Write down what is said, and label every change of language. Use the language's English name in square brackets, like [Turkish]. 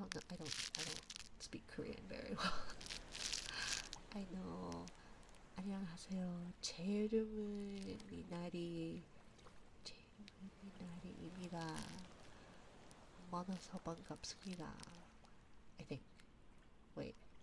[English] I don't speak Korean very well. I know. [Korean] 안녕하세요. 제 이름은 미나리입니다. 만나서 반갑습니다. [English] I think. Wait.